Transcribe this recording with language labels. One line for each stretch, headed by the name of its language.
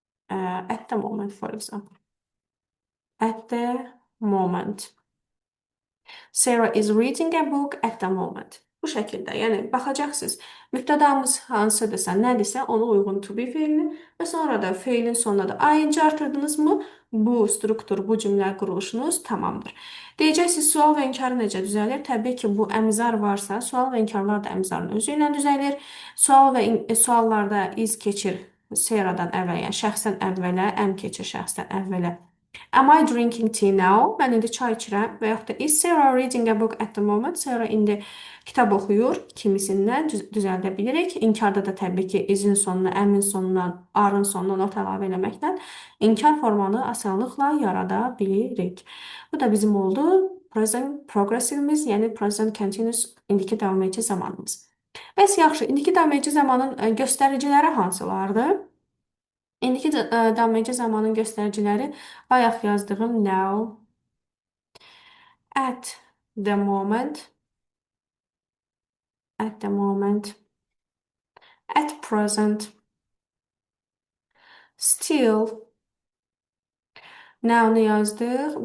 English: At the moment, for example. At the moment. Sarah is reading a book at the moment.
Azerbaijani: Bu şəkildə, yəni baxacaqsınız. Mübtədamız hansıdırsa, nədirsə ona uyğun to be feilini və sonra da feilin sonuna da ing artırdınızmı? Bu struktur, bu cümlə quruluşunuz tamamdır. Deyəcəksiniz, sual və inkarı necə düzəlir? Təbii ki, bu əmzar varsa, sual və inkarlar da əmzarın özü ilə düzəlir. Suallarda is keçir Sarahdan əvvələ, yəni şəxsən əvvələ, əm keçir şəxsdən əvvələ.
English: Am I drinking tea now?
Azerbaijani: Mən indi çay içirəm. Və yaxud da
English: is Sarah reading a book at the moment?
Azerbaijani: Sarah indi kitab oxuyur. İkimisindən düzəldə bilirik. İnkarda da təbii ki isin sonuna, əmin sonuna, arın sonuna not əlavə eləməklə inkar formanı asanlıqla yarada bilirik. Bu da bizim oldu present progressivimiz, yəni present continuous indiki davam edici zamanımız. Bəs yaxşı, indiki davam edici zamanın göstəriciləri hansılardır? İndiki davam edici zamanın göstəriciləri bayaq yazdığım now, at the moment, at the moment, at present, still, now-nu yazdıq.